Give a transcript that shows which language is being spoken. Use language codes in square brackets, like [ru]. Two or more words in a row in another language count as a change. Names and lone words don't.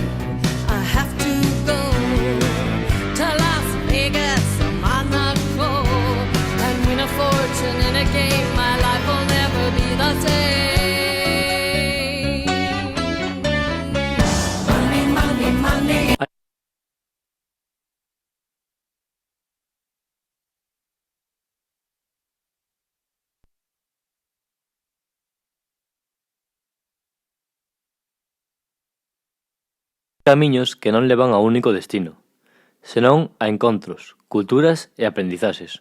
[en] I have to go to Las Vegas or Monaco and win a fortune in a game. My life will never be the same. Money, money, money. [gl] Camiños que non levan a un único destino, senón a encontros, culturas e aprendizaxes.